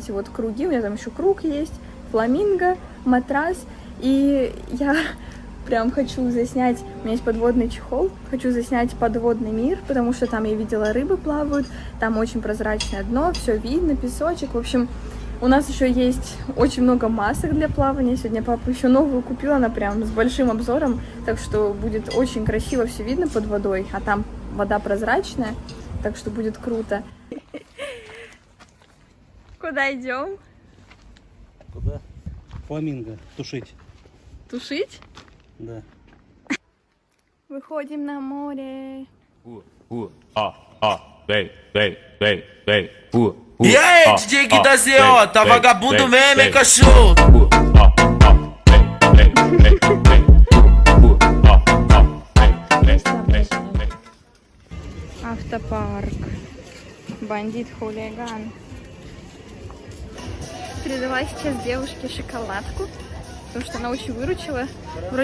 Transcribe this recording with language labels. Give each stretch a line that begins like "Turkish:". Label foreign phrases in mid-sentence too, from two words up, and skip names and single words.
Russian: эти вот круги, у меня там еще круг есть, фламинго, матрас, и я прям хочу заснять, у меня есть подводный чехол, хочу заснять подводный мир, потому что там я видела, рыбы плавают, там очень прозрачное дно, все видно, песочек, в общем, у нас еще есть очень много масок для плавания, сегодня папа еще новую купила, она прям с большим обзором, так что будет очень красиво все видно под водой, а там вода прозрачная, так что будет круто. Куда идем? Куда? Фламинго. Тушить. Тушить? Да. Выходим на море.
Portuguese: E aí, DJ Gui da ZO, tá vagabundo mesmo, hein, cachorro?
Russian: Автопарк. Бандит-хулиган. Передала сейчас девушке шоколадку, потому что она очень выручила.